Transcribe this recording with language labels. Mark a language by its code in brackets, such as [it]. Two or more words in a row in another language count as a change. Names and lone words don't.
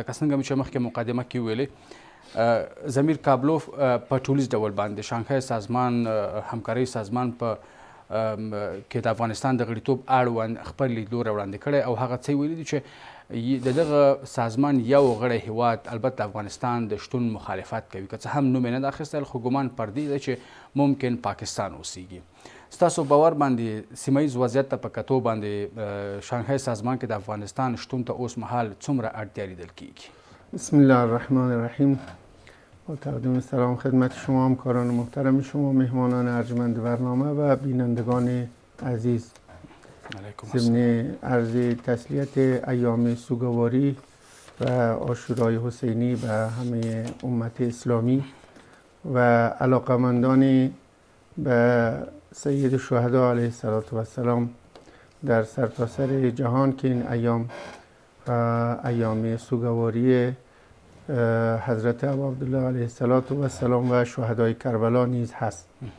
[ps] لکه څنګه مې چې مخکې مقدمه کې ویلې، ضمیر کابلوف په ټولیز ډول باندې شانګهای سازمان همکارۍ سازمان په کې د افغانستان د غړیتوب اړوند خپل لیدلوری وړاندې کړی او هغه څه ویلي دي چې د دغه سازمان یو غړی هیواد البته افغانستان د شتون مخالفت کوي، که څه هم نوم یې نه ده اخیستل، خو ګمان پر دې ده چې ممکن پاکستان اوسیږي. ستاسو باور باندې سیمه ییز وضعیت ته په کتو باندې شانګهای سازمان کې د افغانستان شتون ته اوس مهال څومره اړتیا لیدل کیږي؟ [ar] بسم الله الرحمن الرحیم. [fa] با تقدیم سلام خدمت شما، همکاران محترم شما، مهمانان ارجمند برنامه و بینندگان عزیز. ضمن عرض تسلیت ایام سوگواری و عاشورای حسینی به همه امت اسلامی و علاقمندان به سید الشهدا [ar] علیه السلام [fa] در سرتاسر جهان که این ایام سوگواری حضرت ابا عبدالله [ar] علیه السلام [fa] و شهدای کربلا نیز هست.